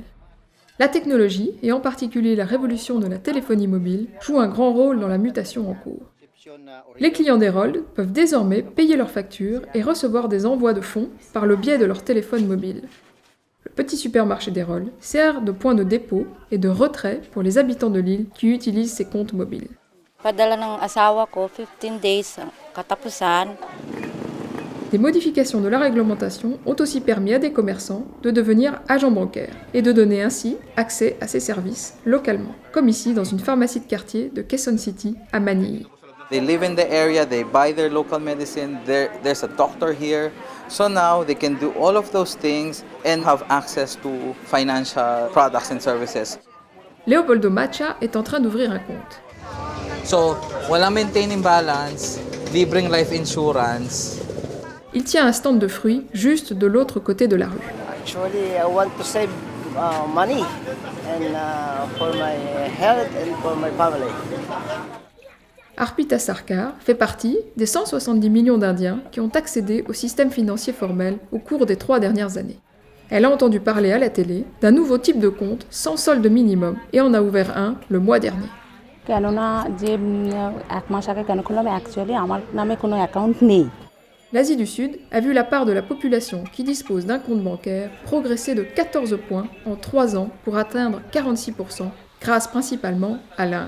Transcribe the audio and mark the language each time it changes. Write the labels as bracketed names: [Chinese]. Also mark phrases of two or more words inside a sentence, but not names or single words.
[French] La technologie, et en particulier la révolution de la téléphonie mobile, joue un grand rôle dans la mutation en cours. Les clients d'Harold peuvent désormais payer leurs factures et recevoir des envois de fonds par le biais de leur téléphone mobile. Le petit supermarché d'Harold sert de point de dépôt et de retrait pour les habitants de l'île qui utilisent ces comptes mobiles. [Filipino] Padala ng asawa ko, 15 days, katapusan. [French] Des modifications de la réglementation ont aussi permis à des commerçants de devenir agents bancaires et de donner ainsi accès à ces services localement, comme ici dans une pharmacie de quartier de Quezon City à Manille. [English] They live in the area, they buy their local medicine, there's a doctor here. So now they can do all of those things and have access to financial products and services. [French] Leopoldo Macha est en train d'ouvrir un compte. [Filipino] So, walang [English] maintaining balance, [Filipino] libreng [English] life insurance. [French] Il tient un stand de fruits juste de l'autre côté de la rue. [English] Actually, I want to save money and for my health and for my family. [French] Arpita Sarkar fait partie des 170 millions d'Indiens qui ont accédé au système financier formel au cours des 3 dernières années. Elle a entendu parler à la télé d'un nouveau type de compte sans solde minimum et en a ouvert un le mois dernier. L'Asie du Sud a vu la part de la population qui dispose d'un compte bancaire progresser de 14 points en 3 ans pour atteindre 46%, grâce principalement à l'Inde.